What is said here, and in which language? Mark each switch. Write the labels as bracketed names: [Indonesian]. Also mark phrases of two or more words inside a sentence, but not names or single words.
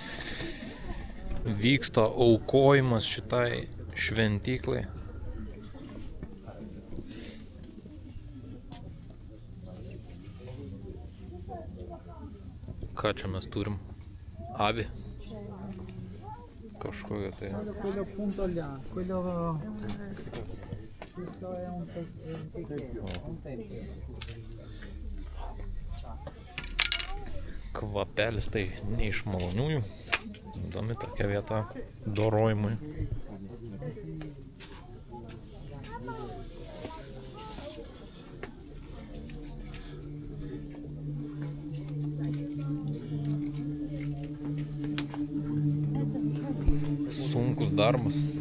[Lithuanian] Vyksta aukojimas šitai šventyklai. Ką čia mes turim? Avį. Kažkokia tai. [Italian] Quello punto là, quello questo è un tempio. [Lithuanian] Kvapelis tai ne iš maloniųjų. Įdomi tokia vieta dorojimui. Sunkus darbas.